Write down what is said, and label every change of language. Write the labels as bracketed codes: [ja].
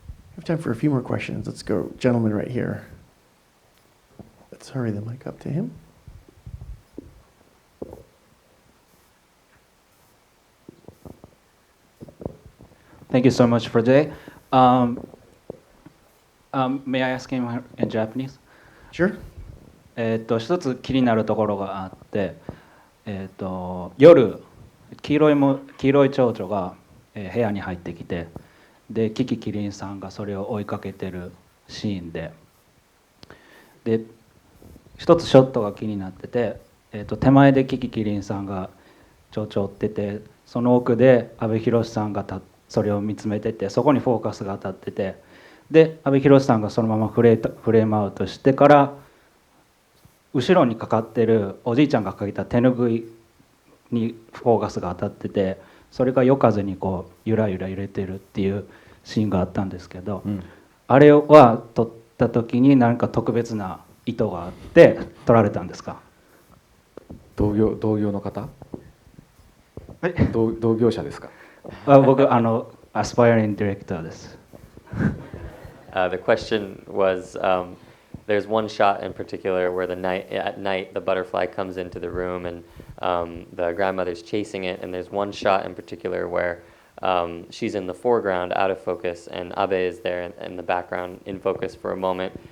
[en] We have time for a few more questions. Let's go, gentleman right here. Let's hurry the mic up to him. Thank you so much for today. May I ask him in Japanese? Sure. [ja] 一つ気になるところがあって、夜黄色い蝶々が、部屋に入ってきて、でキキキリンさんがそれを追いかけてるシーンで、一つショットが気になってて、手前でキキキリンさんが蝶々追ってて、その奥で阿部寛さんがそれを見つめてて、そこにフォーカスが当たってて、で阿部寛さんがそのままフレームアウトしてから、後ろにかかってるおじいちゃんがかけた手ぬぐいにフォーカスが当たってて、それが夜風にこうゆらゆら揺れてるっていうシーンがあったんですけど、あれは撮った時に何か特別な意図があって撮られたんですか？同業の方？同業者ですか？僕アスパイアリングディレクターです。 [en] The question was, there's one shot in particular where at night the butterfly comes into the room and the grandmother's chasing it, and there's one shot in particular where she's in the foreground out of focus and Abe is there in the background in focus for a moment.